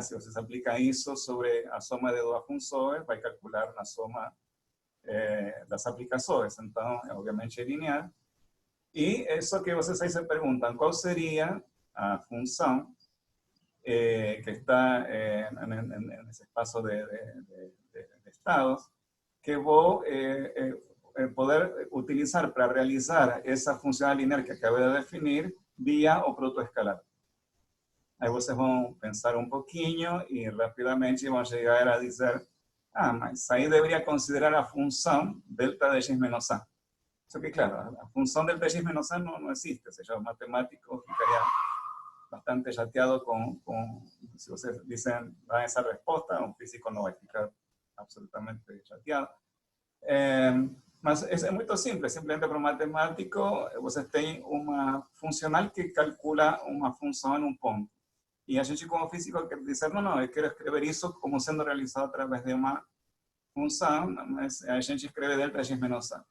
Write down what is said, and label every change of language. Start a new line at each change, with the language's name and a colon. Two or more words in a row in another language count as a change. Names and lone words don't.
Portuguese: Se você aplica isso sobre a soma de duas funções, vai calcular na soma das aplicações. Então, obviamente é linear. E isso que vocês aí se perguntam, qual seria a função que está
Spanish: en ese espacio de estados, que voy a poder utilizar para realizar esa función lineal que acabé de definir vía
Portuguese: o produto escalar. Aí vocês vão pensar um pouquinho e rapidamente vão chegar a dizer, mas aí deveria considerar a função delta de x menos a. Só que, claro, a função delta de x menos a não existe, ou seja, o matemático ficaria bastante chateado
Spanish: si ustedes dicen, dan esa respuesta, un físico no va a
Portuguese: ficar absolutamente chateado. Mas é muito simples, simplesmente para um matemático, você tem uma funcional que calcula uma função em um ponto. E a gente, como físico, quer dizer, não, eu quero escrever isso como sendo realizado através de uma função, mas a gente escreve delta x menos a.